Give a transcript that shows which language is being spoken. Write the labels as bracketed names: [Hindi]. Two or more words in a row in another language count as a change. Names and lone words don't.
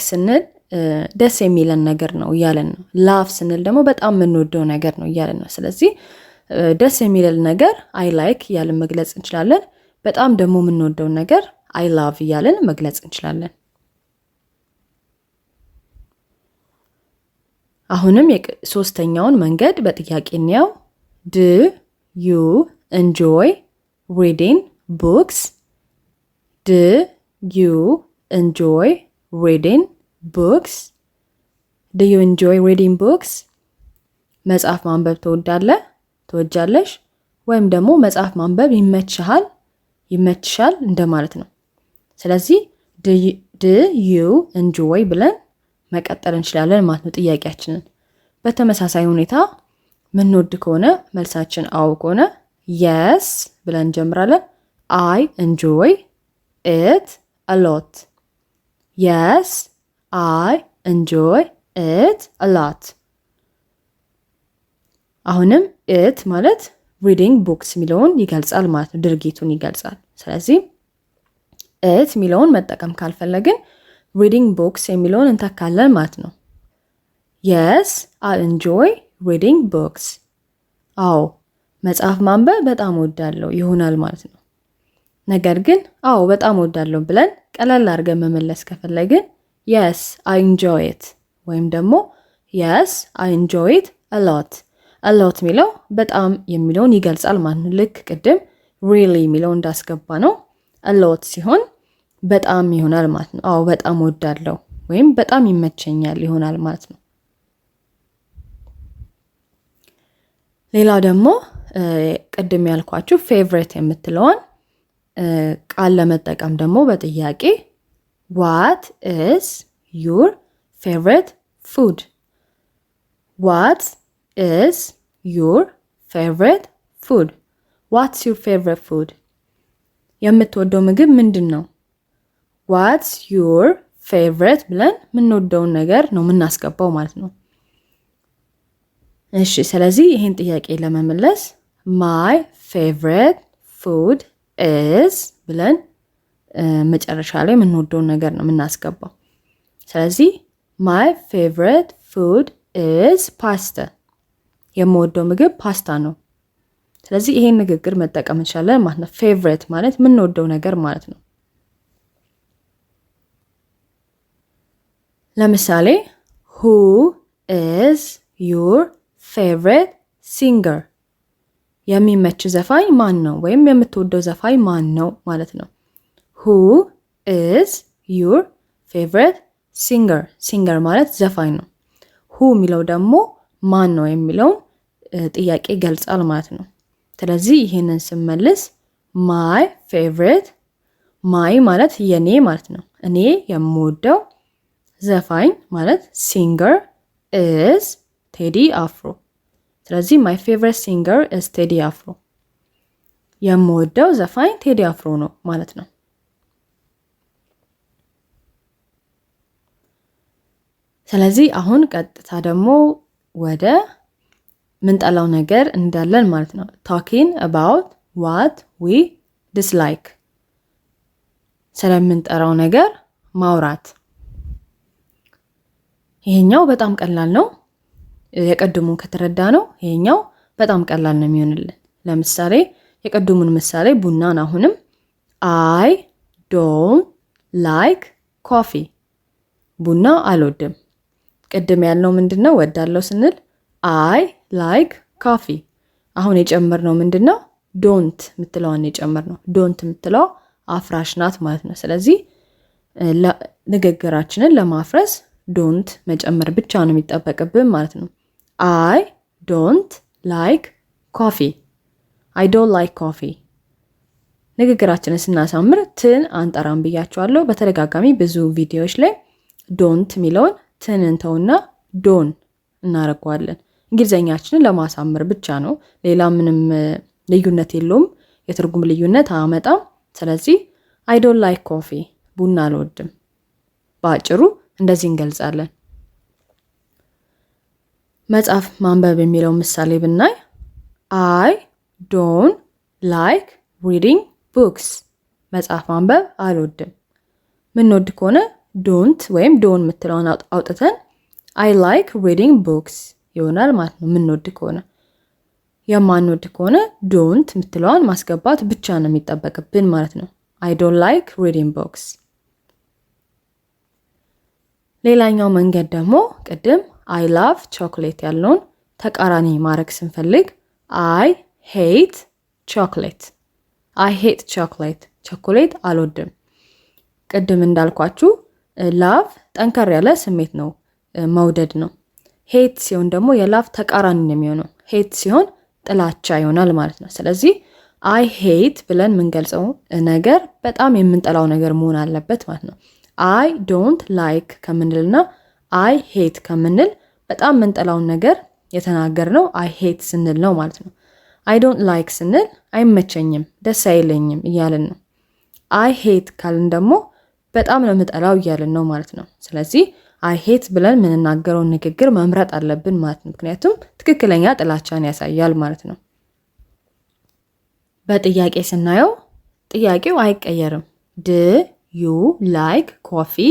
[Amharic] ስንል ደስ የሚለን ነገር ነው እያለን ነው። ላቭ ስንል ደግሞ በጣም የምንወደው ነገር ነው እያለን ነው። ስለዚህ ደስ የሚለን ነገር [English] I like [Amharic] እያለን መግለጽ እንችላለን። በጣም ደግሞ የምንወደው ነገር [English] I love [Amharic] እያለን መግለጽ እንችላለን። አሁንም ሶስተኛውን መንገድ በጥያቄ እንየው። [English] Do you enjoy reading books? Do you enjoy reading books? Do you enjoy reading books? [Amharic] መጽሐፍ ማንበብ ትወዳለህ? ትወጃለሽ? ወይም ደግሞ መጽሐፍ ማንበብ ይመችሃል? ይመችሻል እንደማለት ነው። ስለዚህ [English] do you enjoy [Amharic] ብለን መቀጠል እንችላለን ማለት ነው ጥያቄያችንን። በተመሳሳይ ሁኔታ ምንወድ ከሆነ መልሳችን አዎ ከሆነ yes ብለን እንጀምራለን። [English] I enjoy it a lot. Yes, I enjoy it a lot. [Amharic] አሁንም it ማለት [English] reading books [Amharic] ሚለውን ይገልጻል ማለት ነው፣ ድርጊቱን ይገልጻል። ስለዚህ it ሚለውን መጠቀም ካልፈለግን [English] reading books [Amharic] የሚለውን እንተካለን ማለት ነው። [English] Yes, I enjoy reading books. [Amharic] አዎ መጽሐፍ ማንበብ በጣም እወዳለሁ ይሆናል ማለት ነው። ነገር ግን አዎ በጣም እወዳለሁ ብለን ቀለል አድርገን መመለስ ከፈለግን [English] yes, I enjoy it [Amharic] ወይም ደግሞ [English] yes, I enjoy it a lot. a lot [Amharic] ሚለው በጣም የሚለውን ይገልጻል ማለት ነው። ልክ ቅድም really ሚለው እንዳስገባ ነው [English] a lot [Amharic] ሲሆን በጣም ይሆናል ማለት ነው። አዎ በጣም እወዳለሁ ወይም በጣም ይመቸኛል ይሆናል ማለት ነው። ሌላው ደግሞ ቅድም ያልኳችሁ ፌቨሬት የምትለውን ቃል ለመጠቀም ደግሞ በጥያቄ [English] what is your favorite food? What is your favorite food? What's your favorite food? [Amharic] የምትወደው ምግብ ምንድነው? [English] What's your favorite [Amharic] ብለን የምንወደውን ነገር ነው የምናስገባው ማለት ነው። እሺ ስለዚህ ይሄን ጥያቄ ለመመለስ [English] my favorite food is [Amharic] ብለን መጨረሻ ላይ የምንወደውን ነገር ነው የምናስገባው። ስለዚህ [English] my favorite food is pasta [Amharic] የምወደው ምግብ ፓስታ ነው። ስለዚህ ይሄን ንግግር መጠቀም እንችላለን ማለት ነው። favorite ማለት የምንወደው ነገር ማለት ነው። ለምሳሌ [English] who is your favorite singer? [Amharic] የሚመች ዘፋኝ ማን ነው ወይም የምትወደው ዘፋኝ ማን ነው ማለት ነው። [English] who is your favorite singer? [Amharic] singer ማለት ዘፋኝ ነው። who የሚለው ደግሞ ማን ነው የሚለውን ጥያቄ ይገልጻል ማለት ነው። ስለዚህ ይሄንን ስመልስ [English] my favorite my [Amharic] ማለት የኔ ማለት ነው። እኔ የምወደው ዘፋኝ ማለት [English] singer is Teddy Afro። [Amharic] ስለዚህ [English] my favorite singer is Teddy Afro። [Amharic] የምወደው ዘፋኝ ቴዲ አፍሮ ነው ማለት ነው። ስለዚህ አሁን ቀጥታ ደግሞ ወደ ምንጠላው ነገር እንዳለን ማለት ነው። [English] talking about what we dislike [Amharic] ስለምንጠራው ነገር ማውራት። ይሄኛው በጣም ቀላል ነው። የቀድሙን ከተረዳ ነው ይሄኛው በጣም ቀላል ነው የሚሆንልን። ለምሳሌ የቀድሙን ምሳሌ ቡናን አሁንም [English] I don't like coffee [Amharic] ቡና አልወድም። ቅድም ያልነው ምንድነው? ወዳለው ስንል [English] I like coffee። [Amharic] አሁን የጨመርነው ምንድነው? don't ምትለዋን የጨመርነው። don't ምትለው አፍራሽ ናት ማለት ነው። ስለዚህ ንግግራችንን ለማፍረስ don't መጨመር ብቻ ነው የሚጠበቅብን ማለት ነው። [English] I don't like coffee። I don't like coffee። [Amharic] ንግግራችንን ስናሳምር ትን አንጠራም ብያችኋለሁ በተደጋጋሚ ብዙ ቪዲዮዎች ላይ don't የሚለውን ትን እንተውና ዶን እናረጋዋለን። እንግሊዘኛችንን ለማሳመር ብቻ ነው። ሌላ ምንም ልዩነት የለውም። የትርጉም ልዩነት አያመጣም። ስለዚህ [English] I don't like coffee [Amharic] ቡና አልወድም። በአጭሩ እንደዚህ እንገልጻለን። መጽሐፍ ማንበብ የሚለው ምሳሌ ብናይ [English] I don't like reading books [Amharic] መጽሐፍ ማንበብ አልወድም። ምንወድ ከሆነ don't ወይም don't ምትለውን አውጥተን [English] I like reading books [Amharic] ይሆናል ማለት ነው። ምንወድ ከሆነ የማንወድ ከሆነ don't ምትለውን ማስገባት ብቻ ነው የሚጠበቅብን ማለት ነው። [English] I don't like reading books። [Amharic] ሌላኛው መንገድ ደግሞ ቅድም [English] I love chocolate [Amharic] ያልነውን ተቃራኒ ማድረግ ስንፈልግ [English] I hate chocolate I hate chocolate [Amharic] ቾኮሌት አልወድም። ቅድም እንዳልኳችሁ love ጠንከር ያለ ስሜት ነው፣ መውደድ ነው። hate ሲሆን ደግሞ የlove ተቃራኒ ነው የሚሆነው። hate ሲሆን ጥላቻ ይሆናል ማለት ነው። ስለዚህ [English] I hate [Amharic] ብለን የምንገልጸው ነገር በጣም የምንጠላው ነገር መሆን አለበት ማለት ነው። [English] I don't like [Amharic] ከምንልና [English] I hate [Amharic] ከምንል በጣም የምንጠላውን ነገር የተናገርነው [English] I hate [Amharic] ስንል ነው ማለት ነው። [English] I don't like [Amharic] ስንል አይመቸኝም፣ ደስ አይለኝም እያልን ነው። [English] I hate [Amharic] ካልን ደግሞ በጣም ነው የምጠላው እያልን ነው ማለት ነው። ስለዚህ [English] I hate [Amharic] ብለን የምንናገረውን ንግግር መምረጥ አለብን ማለት ነው። ምክንያቱም ትክክለኛ ጥላቻን ያሳያል ማለት ነው። በጥያቄ ስናየው ጥያቄው አይቀየርም። [English] Do you like coffee?